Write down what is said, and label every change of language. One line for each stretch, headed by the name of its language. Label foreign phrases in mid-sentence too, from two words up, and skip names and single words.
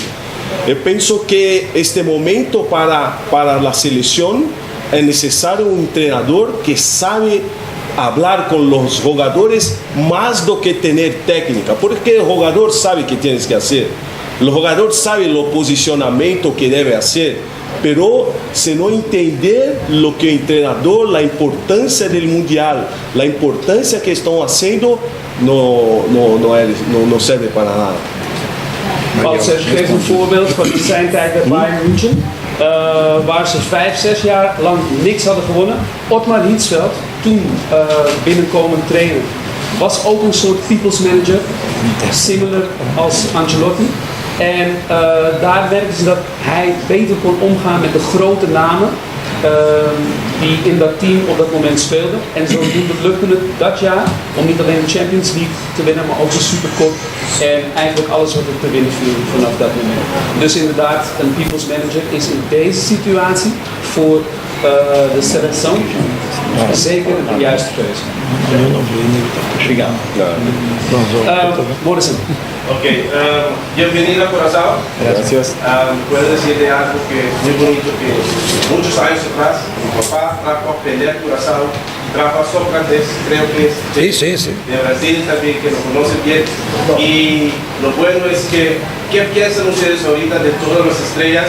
Spanish: Yo pienso que este momento para la selección es necesario un entrenador que sabe hablar con los jugadores más do que tener técnica, porque el jugador sabe qué tienes que hacer, el jugador sabe el posicionamiento que debe hacer, pero si no entender lo que el entrenador, la importancia del mundial, la importancia que están haciendo, no sirve para nada.
Dutch: Als ik geef een voorbeeld van zijn tijd bij Bayern München, waar ze 5-6 jaar lang niks hadden gewonnen. Ottmar Hitzfeld, toen binnenkomend trainer, was ook een soort
English: people's manager,
Dutch: similar als Ancelotti. En daar merkten ze dat hij beter kon omgaan met de grote namen die in dat team op dat moment speelden. En zodoende lukte het dat jaar om niet alleen de Champions League te winnen, maar ook de Supercup. En eigenlijk alles wat er te winnen viel vanaf dat moment. Dus inderdaad, een
English: people's manager
Dutch: is in deze situatie voor de selectie zeker de juiste keuze. Morrison.
Spanish: Ok, bienvenido a Curazao. Gracias. Puedo decirle algo que es muy bonito, que muchos años atrás mi papá trajo a pelear Curazao, trajo a Sócrates, creo que es de Brasil también, que lo conoce bien. Y lo bueno es que, ¿qué piensan ustedes ahorita de todas las estrellas?